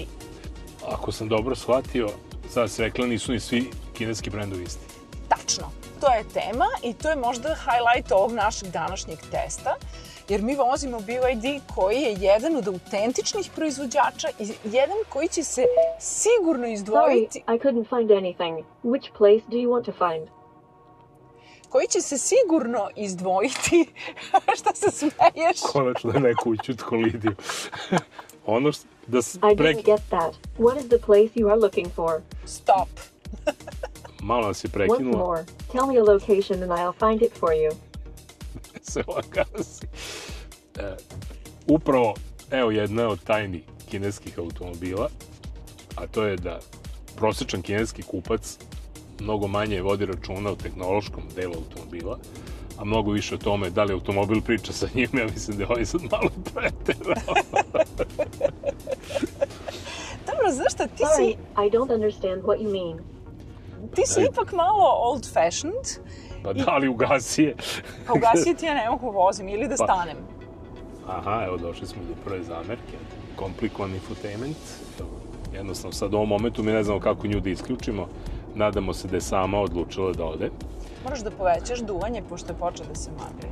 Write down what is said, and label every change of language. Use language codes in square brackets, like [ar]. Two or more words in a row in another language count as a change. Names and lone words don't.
[sr] Ako sam dobro shvatio, sad se rekla nisu ni svi kineski brendovi isti. Tačno. To je tema i to je možda highlight ovog našeg današnjeg testa, jer mi vozimo BYD koji je jedan od autentičnih proizvođača i jedan koji će se sigurno izdvojiti... [en] Sorry, I couldn't find anything. Which place do you want to find? [sr] Koji će se sigurno izdvojiti... Šta se smeješ? Konačno je neko učutko Lidiju. Ono što... [en] I didn't get that. What is the place you are looking for? [sr] Stop. Malo nas je [en] Once [sr] prekinula. [en] more, tell me a location and I'll find it for you. [sr] Se gasi. Upravo, evo jedna od tajni kineskih automobila, a to je da prosječan kineski kupac mnogo manje vodi računa o tehnološkom delu automobila, a mnogo više o tome da li automobil priča sa njim. Ja mislim da je ovaj sad malo preterao. Dobro, znaš šta, ti [en] Sorry, [sr] si... [en] I don't understand what you mean. [sr] Ti si ipak malo old-fashioned. Pa da li ugasi je? Pa ugasi ti ja ne mogu vozim ili da stanem. Aha, evo došli smo do prve zamerke. Komplikovan infotainment. Jednostavno sad u ovom momentu mi ne znamo kako nju da isključimo. Nadamo se da je sama odlučila da ode. Moraš da povećaš duvanje pošto je počeo da se magri.